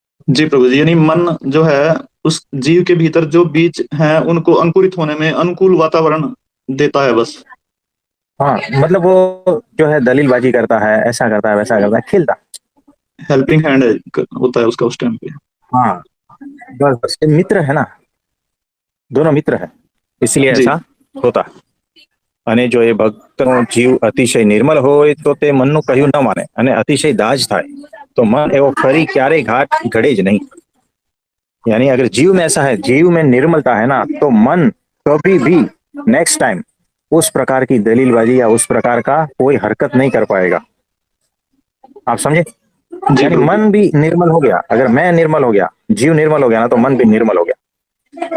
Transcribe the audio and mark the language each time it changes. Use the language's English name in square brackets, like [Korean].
[Hindi] जी प्रभु जी, यानी मन जो है उस जीव के भीतर जो बीज हैं उनको अंकुरित होने में अनुकूल वातावरण देता है बस। हाँ, मतलब वो जो है दलीलबाजी करता है, ऐसा करता है वैसा करता है, खेलता। हेल्पिंग हैंड होता है उसका उस टाइम पे। हाँ, बस बस ये मित्र है ना, दोनों मित्र है, इसलिए जी। ऐसा होता। [Gujarati] અને જો એ ભક્તનો જીવ અતિશય નિર્મલ હોય તો તે મનનું કહ્યું ન માને અને અતિશય દાજ થાય તો મન એવો ફરી ક્યારેય ઘાટ ઘડે જ નહીં। [Hindi] यानी अगर जीव में ऐसा है, जीव में निर्मलता है ना, तो मन कभी भी नेक्स्ट टाइम उस प्रकार की दलीलबाजी या उस प्रकार का कोई हरकत नहीं कर पाएगा। आप समझे? जी यानी प्रभु जी। मन भी निर्मल हो गया, अगर मैं निर्मल हो गया, जीव निर्मल हो गया ना, तो मन भी निर्मल हो गया।